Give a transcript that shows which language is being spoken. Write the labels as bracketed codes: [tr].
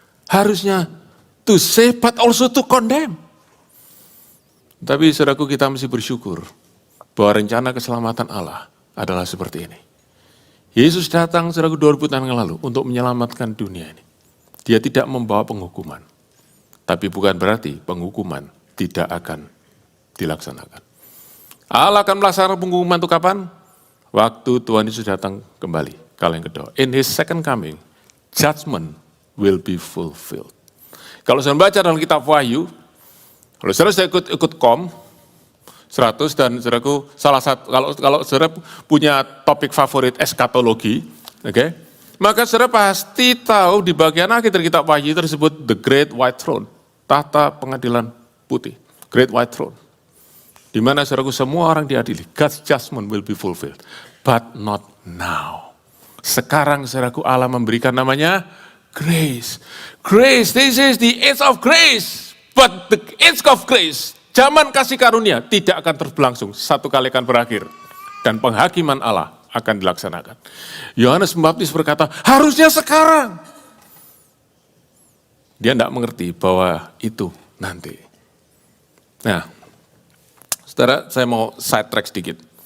[id] Harusnya [en] to save but also to condemn. [id] Tapi saudaraku, kita mesti bersyukur bahwa rencana keselamatan Allah adalah seperti ini. Yesus datang saudaraku 2000 tahun yang lalu untuk menyelamatkan dunia ini. Dia tidak membawa penghukuman. Tapi bukan berarti penghukuman tidak akan dilaksanakan. Allah akan melaksanakan penghukuman itu kapan? Waktu Tuhan Yesus datang kembali, kali yang kedua. [en] In His second coming, judgment will be fulfilled. [id] Kalau saya baca dalam kitab Wahyu, kalau saya ikut KOM 100 dan saudaraku salah satu, kalau saudara punya topik favorit eskatologi, okay, maka saudara pasti tahu di bagian akhir dari kitab Wahyu tersebut the Great White Throne, tahta pengadilan putih, Great White Throne. Di mana saudaraku semua orang diadili, [en] God's judgment will be fulfilled, but not now. [id] Sekarang saudaraku Allah memberikan namanya grace. [en] Grace, this is the age of grace. But the age of grace, [id] zaman kasih karunia tidak akan terus berlangsung. Satu kali akan berakhir. Dan penghakiman Allah akan dilaksanakan. Yohanes Pembaptis berkata, harusnya sekarang. Dia tidak mengerti bahwa itu nanti. Nah, saudara, saya mau side track sedikit.